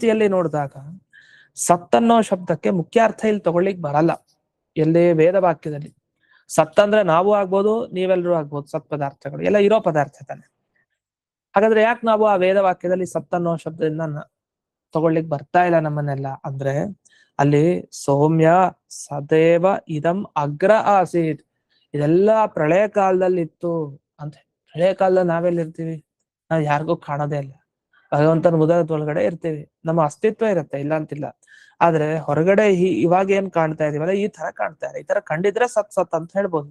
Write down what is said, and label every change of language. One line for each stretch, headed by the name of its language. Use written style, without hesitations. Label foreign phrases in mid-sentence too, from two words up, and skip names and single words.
Kannada: ಈ ರೀತಿಯಲ್ಲಿ ನೋಡಿದಾಗ ಸತ್ತನ್ನೋ ಶಬ್ದಕ್ಕೆ ಮುಖ್ಯ ಅರ್ಥ ಇಲ್ಲಿ ತಗೊಳ್ಳಿಕ್ ಬರಲ್ಲ ಎಲ್ಲಿ ವೇದ ವಾಕ್ಯದಲ್ಲಿ. ಸತ್ ಅಂದ್ರೆ ನಾವು ಆಗ್ಬೋದು, ನೀವೆಲ್ಲರೂ ಆಗ್ಬೋದು, ಸತ್ ಪದಾರ್ಥಗಳು ಎಲ್ಲ ಇರೋ ಪದಾರ್ಥ ತಾನೆ. ಹಾಗಾದ್ರೆ ಯಾಕೆ ನಾವು ಆ ವೇದ ವಾಕ್ಯದಲ್ಲಿ ಸತ್ತನ್ನೋ ಶಬ್ದದಿಂದ ತಗೊಳ್ಳಿಕ್ ಬರ್ತಾ ಇಲ್ಲ ನಮ್ಮನ್ನೆಲ್ಲ ಅಂದ್ರೆ, ಅಲ್ಲಿ
Sanskrit: ಸೌಮ್ಯ ಸದೇವ ಇದಂ ಅಗ್ರ ಆಸೀತ್,
Kannada: ಇದೆಲ್ಲ ಪ್ರಳಯ ಕಾಲದಲ್ಲಿ ಇತ್ತು ಅಂತ. ಪ್ರಳಯ ಕಾಲದಲ್ಲಿ ನಾವೆಲ್ಲಿರ್ತೀವಿ? ನಾವ್ ಯಾರಿಗೂ ಕಾಣೋದೇ ಇಲ್ಲ. ಭಗವಂತನ ಉದರದೊಳಗಡೆ ಇರ್ತೀವಿ, ನಮ್ಮ ಅಸ್ತಿತ್ವ ಇರುತ್ತೆ, ಇಲ್ಲ ಅಂತಿಲ್ಲ. ಆದ್ರೆ ಹೊರಗಡೆ ಇವಾಗ ಏನ್ ಕಾಣ್ತಾ ಇದೀವಲ್ಲ ಈ ತರ ಕಾಣ್ತಾ ಇದೆ. ಈ ತರ ಕಂಡಿದ್ರೆ ಸತ್ ಸತ್ ಅಂತ ಹೇಳ್ಬೋದು.